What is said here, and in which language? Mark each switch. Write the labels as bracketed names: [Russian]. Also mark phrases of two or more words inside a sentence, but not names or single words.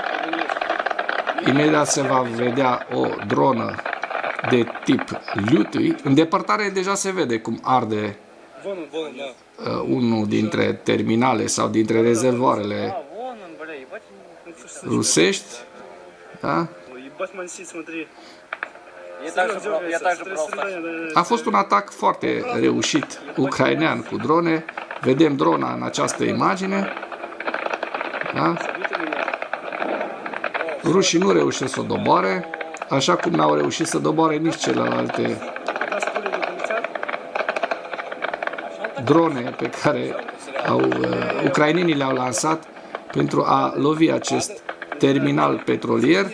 [Romanian] Imediat se va vedea o dronă de tip Lutui. În depărtare deja se vede cum arde unul dintre terminale sau dintre rezervoarele rusești. Da? [Russian] Ебать, мансит, смотри. [Romanian] A fost un atac foarte reușit ucrainean cu drone. Vedem drona în această imagine. Da? Rușii nu reușesc să o doboare, așa cum n-au reușit să doboare nici celelalte drone pe care ucrainenii le-au lansat pentru a lovi acest terminal petrolier.